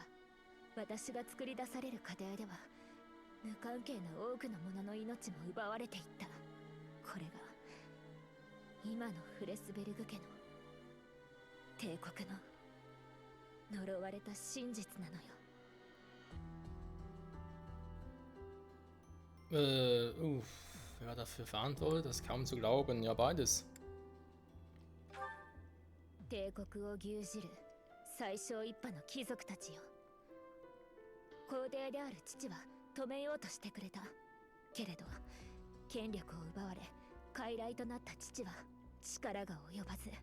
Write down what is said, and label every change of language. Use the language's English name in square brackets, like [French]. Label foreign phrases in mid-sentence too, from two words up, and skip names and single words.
[Japanese] 私が作り出される過程では無関係な多くの者の命も奪われていった。これが今のフレスベルグ家の帝国の呪われた真実なのよ。 [German] Wer war dafür verantwortlich? Das ist kaum zu glauben. Ja, beides. [Japanese] 帝国を牛耳る最小一派の貴族たちよ。皇帝である父は止めようとしてくれたけれど、権力を奪われ傀儡となった父は力が及ばず。